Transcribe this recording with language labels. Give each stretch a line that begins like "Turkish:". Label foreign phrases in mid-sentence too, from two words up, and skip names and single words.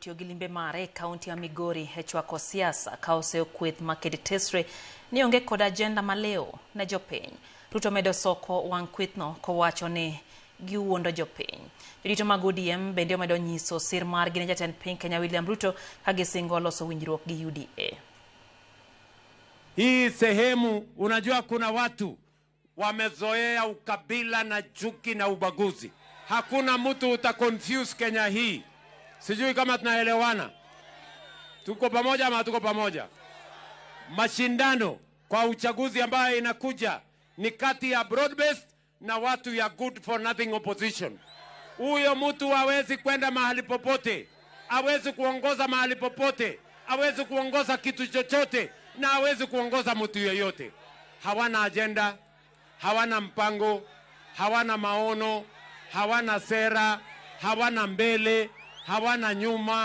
Luo (Kenya and Tanzania): tiyo gi limbe mare kaunti ya Migori e chwako siasa ka osekweth maked tesre ni onge kod ajenda maleo ne jopiny. Ruto medo soko wang' kwethno kowacho ni giwuondo jopiny. Jodito mag ODM bende omedo nyiso sir margi ne jatend piny Kenya William Ruto ka gisingo loso winjruok gi UDA.
Swahili: Hii sehemu unajua kuna watu wamezoea ukabila na chuki na ubaguzi. Hakuna mtu utaconfuse Kenya hii. Sijui kama tunaelewana. Tuko pamoja ama tuko pamoja? Mashindano kwa uchaguzi ambayo inakuja ni kati ya broad-based na watu ya
English: good for nothing opposition.
Swahili: Huyo mtu hawezi kwenda mahali popote, hawezi kuongoza mahali popote, hawezi kuongoza kitu chochote na hawezi kuongoza mtu yeyote. Hawana agenda, hawana mpango, hawana maono, hawana sera, hawana mbele, hawana nyuma.